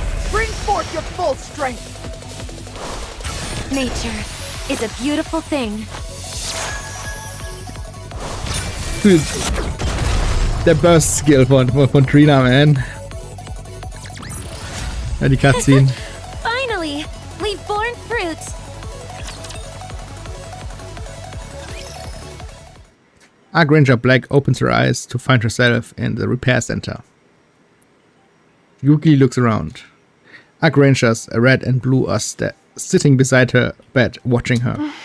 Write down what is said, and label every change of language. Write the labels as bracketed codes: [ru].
[en] Bring forth your full strength! Nature is a beautiful thing. [de] Der Burst-Skill von Trina, man. Ja, die Cutscene. [en] Finally, we've borne fruit. Archranger Black opens her eyes to find herself in the repair center. Yuki looks around. Archrangers, red and blue, are sitting beside her bed, watching her.